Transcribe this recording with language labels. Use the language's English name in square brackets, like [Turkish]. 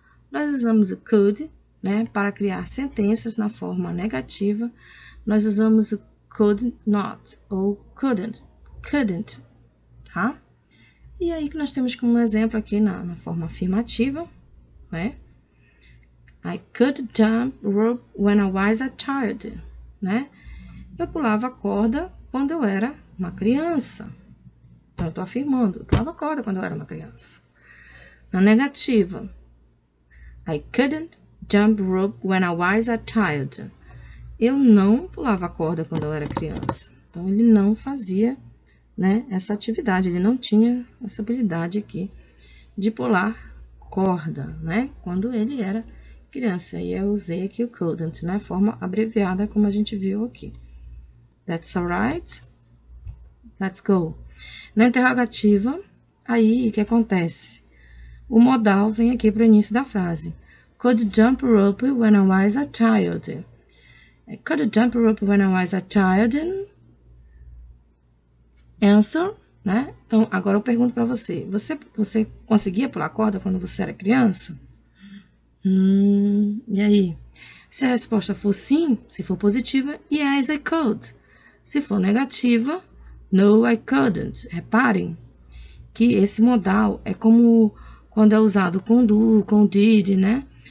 [Portuguese] Nós usamos o could, né, para criar sentenças na forma negativa. Nós usamos o could not ou couldn't, tá? E aí que nós temos como exemplo aqui na forma afirmativa, né? [English] I could jump rope when I was a child, né? [Portuguese] Eu pulava corda quando eu era uma criança. Então, eu tô afirmando, eu pulava corda quando eu era uma criança. Na negativa, [English] I couldn't jump rope when I was a child. [Portuguese] Eu não pulava corda quando eu era criança. Então, ele não fazia, né, essa atividade, ele não tinha essa habilidade aqui de pular corda, né, quando ele era criança. E eu usei aqui o couldn't, né, forma abreviada, como a gente viu aqui. [English] That's alright? Let's go. [Portuguese] Na interrogativa, aí o que acontece? O modal vem aqui para o início da frase. [English] Could jump rope when I was a child. Could jump rope when I was a child. Answer, né? [Portuguese] Então, agora eu pergunto para você. Você conseguia pular corda quando você era criança? E aí? Se a resposta for sim, se for positiva, [English] yes, I could. [Portuguese] Se for negativa, [English] no, I couldn't. [Portuguese] Reparem que esse modal é como quando é usado com do, com did, né?